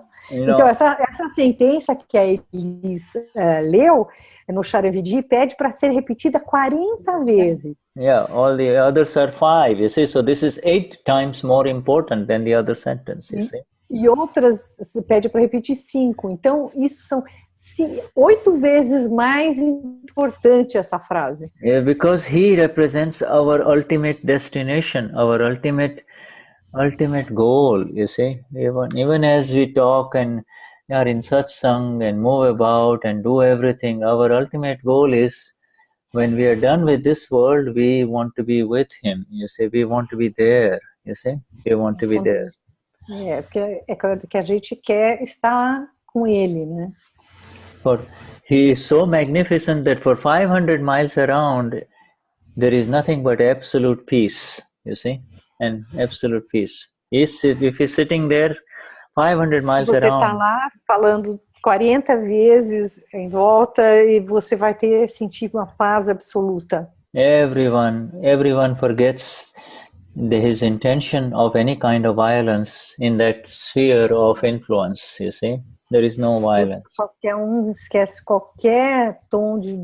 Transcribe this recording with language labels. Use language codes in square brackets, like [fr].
[pt] Então, essa sentença que a Elis leu no Charan Vidhi pede para ser repetida 40 vezes. [en] Yeah, all the others are 5, you see, so this is 8 times more important than the other sentence, you see. [pt] E outras se pede para repetir 5. Então, isso são 8 vezes mais importante essa frase. [en] Yeah, because he represents our ultimate destination, our ultimate goal, you see. Even as we talk and are in Satsang and move about and do everything, our ultimate goal is, when we are done with this world, we want to be with him, you see. We want to be there, you see. We want to be there. [pt] Porque que a gente quer estar com ele, né? [en] For he is so magnificent that for 500 miles around, there is nothing but absolute peace, you see, and absolute peace. If he's sitting there 500 miles around... [pt] Se você está lá falando 40 vezes em volta e você vai sentir uma paz absoluta. [en] Everyone forgets his intention of any kind of violence in that sphere of influence, you see. There is no violence. [pt] Qualquer esquece qualquer tom